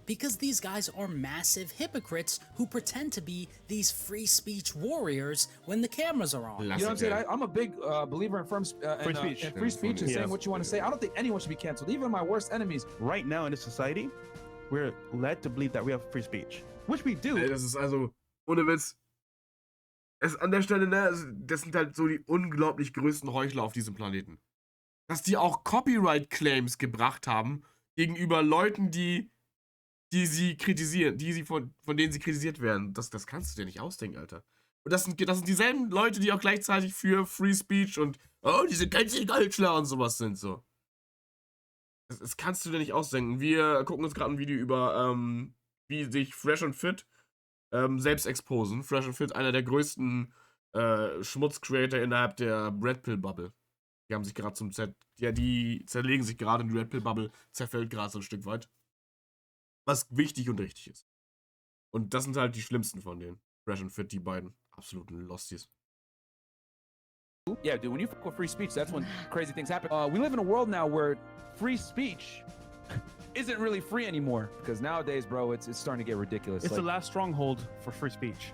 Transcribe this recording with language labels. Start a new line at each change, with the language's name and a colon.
English: Because these guys are massive hypocrites who pretend to be these free speech warriors when the cameras are on. You know what I'm saying? I'm a big believer in free speech and saying what you want to say. I don't think anyone should be canceled, even my worst enemies. Right now in this society, we're led to believe that we have free speech, which we do.
German: Das ist also, ohne Witz, an der Stelle, ne, das sind halt so die unglaublich größten Heuchler auf diesem Planeten. Dass die auch Copyright-Claims gebracht haben gegenüber Leuten, die sie kritisieren, von denen sie kritisiert werden. Das kannst du dir nicht ausdenken, Alter. Und das sind dieselben Leute, die auch gleichzeitig für Free Speech und diese Cancel Culture und sowas sind, so. Das kannst du dir nicht ausdenken. Wir gucken uns gerade ein Video über, wie sich Fresh und Fit selbst exposen. Fresh und Fit, einer der größten Schmutz-Creator innerhalb der Red Pill-Bubble. Die haben sich gerade die zerlegen sich gerade und die Red Pill-Bubble zerfällt gerade so ein Stück weit. Was wichtig und richtig ist. Und das sind halt die schlimmsten von denen. Fresh und Fit, die beiden absoluten Losties.
English: Yeah, dude, when you fuck with free speech, that's when crazy things happen. We live in a world now where free speech isn't really free anymore. Because nowadays, bro, it's starting to get ridiculous. It's the last stronghold for free speech.